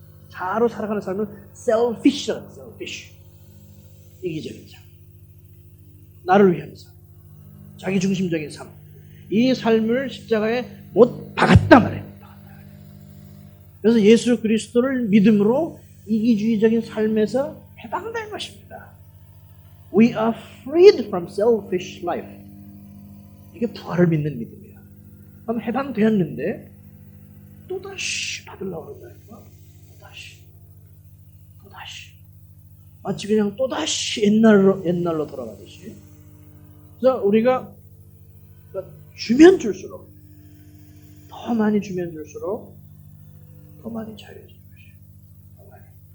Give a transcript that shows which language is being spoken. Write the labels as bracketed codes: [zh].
[ko] 자아로 살아가는 삶은 셀피시라고, 셀피시. 이기적인 삶, 나를 위한 삶, 자기 중심적인 삶, 이 삶을 십자가에 못 박았단 말이에요. 그래서 예수 그리스도를 믿음으로 이기주의적인 삶에서 해방된 것입니다. [en] We are freed from selfish life. [ko] 이게 부활을 믿는 믿음이에요. 그럼 해방되었는데 또다시 받으려고 한다니까. 또다시. 마치 그냥 또다시 옛날로 돌아가듯이. 그래서 우리가 주면 줄수록, 더 많이 주면 줄수록 더 많이 자유해지는 것이에요. 더 많이.